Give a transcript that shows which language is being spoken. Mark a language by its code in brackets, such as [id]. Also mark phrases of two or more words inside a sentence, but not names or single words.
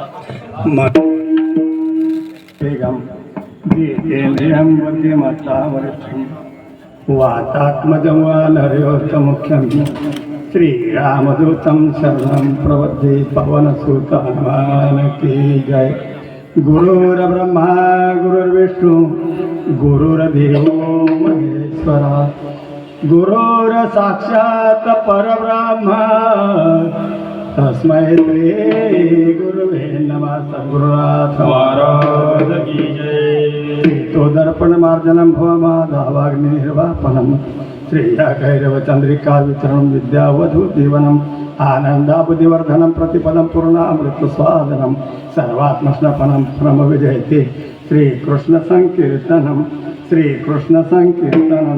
[sa] बेगम जितेंद्रियं बुद्धिमतामृतं वातात्मजं वा नरयोत्तमुख्यं श्रीरामदूतं शरणं प्रपद्ये [hi] पवनसुत हनुमान की जय। [sa] गुरुर्ब्रह्मा गुरुर्विष्णू गुरुर्देव महेश्वरा गुरुर साक्षात परब्रह्म तस्मै श्री गुरुवे नमः. [hi] सद्गुरुनाथ महाराज की जय. [sa] तो दर्पण मार्जनम भवमाधावाग्नि निर्वापनम श्रेया कैरव चंद्रिका वितरणम विद्यावधू जीवनम आनंदाबुधिवर्धनम प्रतिपदम पूर्णामृत स्वादनम सर्वात्मस्नपनम परम विजयते श्रीकृष्ण संकीर्तनम श्रीकृष्ण संकीर्तनम.